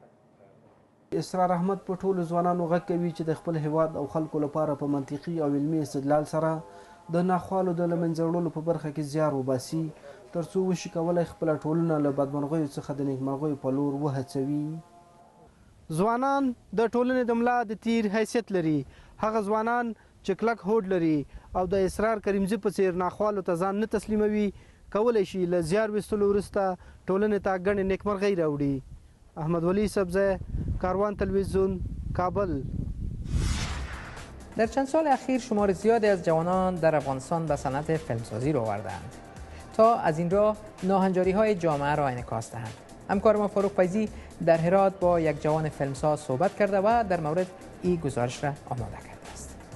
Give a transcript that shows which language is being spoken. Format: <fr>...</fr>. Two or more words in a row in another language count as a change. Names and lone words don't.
<ps>اسرار احمد په ټولو ځوانانو غږ کوي چې د خپل هیواد او خلکو لپاره په منطقي او علمي استدلال سره د ناخوالو د له منځه وړلو په برخه کې زیار وباسي تر څو وشي کولی خپله ټولنه له بدمرغیو څخه د نیکمرغیو په لور وهڅوي. ځوانان د ټولنې د ملا د تیر حیثیت لري. هغه ځوانان چې کلک هوډ لري او د اسرار کریمزي په څیر ناخوالو ته ځان نه تسلیموي کولی شي له زیار ویستلو وروسته ټولنې ته ګڼې نیکمرغۍ راوړي. احمد ولی سبزه، کاروان تلویزیون، کابل.</ps> <fa>در چند سال اخیر شمار زیادی از جوانان در افغانستان به صنعت فیلمسازی رو آوردند تا از این راه ناهنجاری‌های جامعه را انعکاس دهند. همکار ما فاروق فیضی در هرات با یک جوان فیلمساز صحبت کرده و در مورد این گزارش را آماده کرده است.</fa>